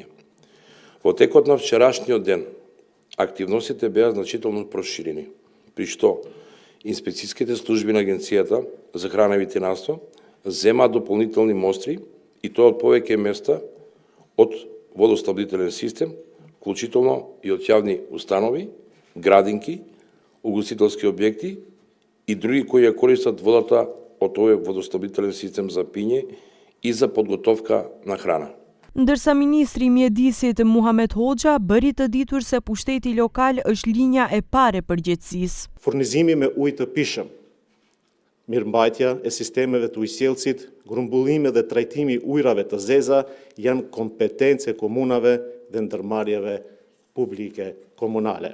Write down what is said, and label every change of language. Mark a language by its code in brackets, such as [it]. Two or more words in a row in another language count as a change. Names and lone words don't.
[mk] Во текот на вчерашниот ден активностите беа значително проширени, при што инспекцијските служби на Агенцијата за храна и ветеринарство земаат дополнителни мостри и тоа од повеќе места од водоснабдителен систем, вклучително и од јавни установи, градинки, угостителски објекти и други кои ја користат водата од овој водоснабдителен систем за пиње и за подготовка на храна. [sq] Ndërsa Ministri i Mjedisit Muhamet Hoxha bëri të ditur se pushteti lokal është linja e parë e përgjegjësisë. Furnizimi me ujë të pijshëm, mirëmbajtja e sistemeve të ujësjellësit, grumbullimi dhe trajtimi i ujrave të zeza janë kompetencë e komunave dhe ndërmarrjeve publike komunale.